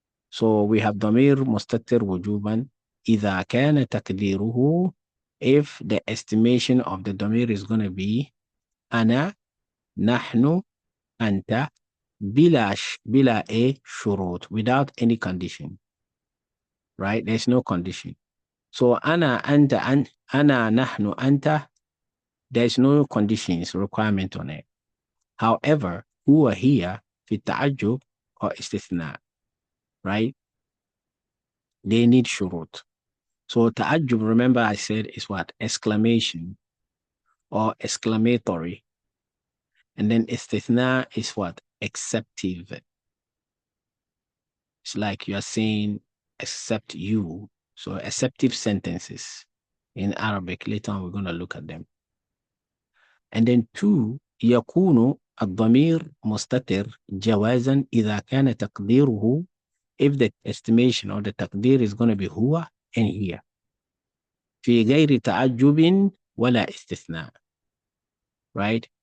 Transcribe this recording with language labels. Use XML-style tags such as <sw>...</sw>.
<en>So we have</en> <ar>ضمير مستتر وجوبا إذا كان تقديره,</ar> <en>if the estimation of the ضمير is going to be</en> <ar>أنا, نحن, أنت, بلا</ar> <en>a شروط, without any condition, right? There's no condition. So</en> <ar>أنا, أنت, أنا, نحن, أنت,</ar> <en>there's no conditions requirement on it.</en> <ar>However, هو هي في التعجب or استثناء, right?</ar> <en>They need shurut. So ta'ajjub, remember I said, is what? Exclamation or exclamatory. And then istithna is what? Exceptive. It's like you are saying, except you. So exceptive sentences in Arabic. Later on, we're going to look at them. And then 2,</en> <ar>يكون الضمير مستتر جوازا إذا كان تقديره,</ar> <en>if the estimation or the تقدير is going to be هو and here.</en> <ar>في غير تعجب ولا استثناء, right?</ar>